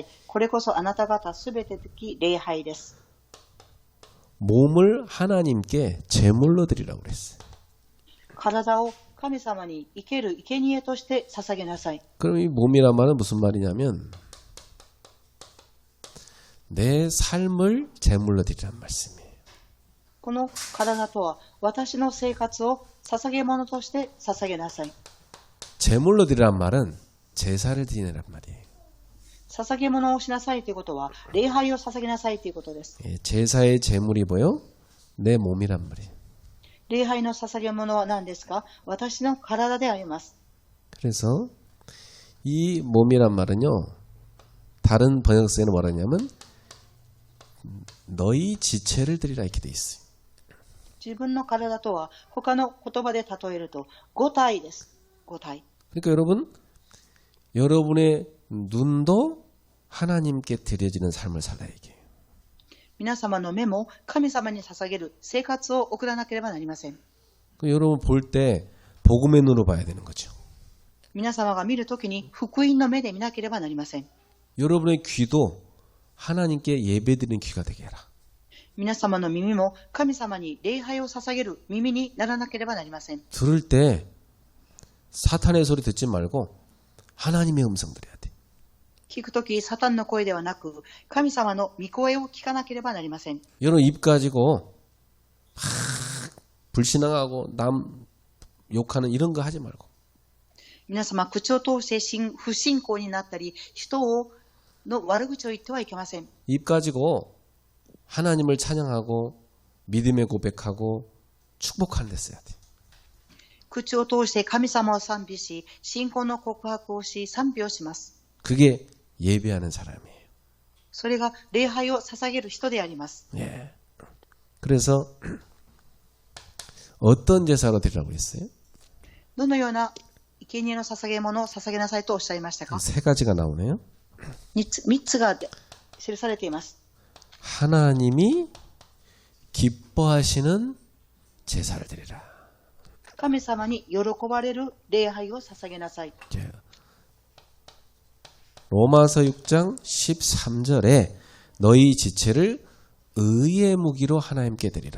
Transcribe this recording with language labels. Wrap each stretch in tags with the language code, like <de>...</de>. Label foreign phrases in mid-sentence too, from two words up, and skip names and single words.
<ja>これこそあなた方すべて的礼拝です。</ja> <ko>몸을 하나님께 제물로 드리라고 그랬어요.</ko> <ja>体を神様に生ける生贄として捧げなさい。</ja> <ko>그럼 이 몸이란 말은 무슨 말이냐면 내 삶을 제물로 드리란 말씀이에요.</ko> <ja>この体とは私の生活を捧げ物として捧げなさい。</ja> <ko>제물로 드리란 말은 제사를 드리란 말이에요.</ko> <ja>捧げ物をしなさいということは礼拝を捧げなさいということです。</ja> <ko>제사의 제물이 뭐요? 내 몸이란 말이에요.</ko> <ja>礼拝の捧げ物は何ですか？私の体であります。</ja> <ko>그래서 이 몸이란 말은요. 다른 번역서에는 뭐라 하냐면 너희 지체를 드리라 이렇게 돼 있어요.</ko> <ja>自分の体とは他の言葉で例えると五体です。五体。</ja> <ko>그러니까 여러분의 눈도 하나님께 드려지는 삶을 살아야 해요.</ko> <ja>皆様の目も神様に捧げる生活を送らなければなりません。</ja> <ko>여러분 볼 때 복음의 눈으로 봐야 되는 거죠.</ko> <ja>皆様が見るときに福音の目で見なければなりません。</ja> <ko>여러분의 귀도 하나님께 예배드리는 귀가 되게 해라.</ko> <ja>皆様の耳も神様に礼拝を捧げる耳にならなければなりません。</ja> <ko>들을 때 사탄의 소리 듣지 말고 하나님의 음성 들어야 돼.</ko> <ja>聞くときサタンの声ではなく神様の御声を聞かなければなりません。</ja> <ko>여러분 입 가지고 불신앙하고 남 욕하는 이런 거 하지 말고</ko> <ja>皆様口を通して不信仰になったり人の悪口を言ってはいけません。</ja> <ko>입 가지고 하나님을 찬양하고 믿음의 고백하고 축복하는 데 써야 돼.</ko> <ja>口を通して神様を賛美し信仰の告白をし賛美をします。</ja> <ko>그게 예배하는 사람이에요.</ko> <ja>それが礼拝を捧げる人であります。</ja> <ko>예. 그래서 어떤 제사로 드리라고 했어요?</ko> <ja>どのような生贄の捧げ物を捧げなさいとおっしゃいましたか？</ja> <ko>세 가지가 나오네요.</ko> <ja>3 つが記されています。</ja> <ko>하나님이 기뻐하시는 제사를 드리라.</ko> <ja>神様に喜ばれる礼拝を捧げなさい。</ja> <ko>로마서 6장 13절에 너희 지체를 의의 무기로 하나님께 드리라.</ko>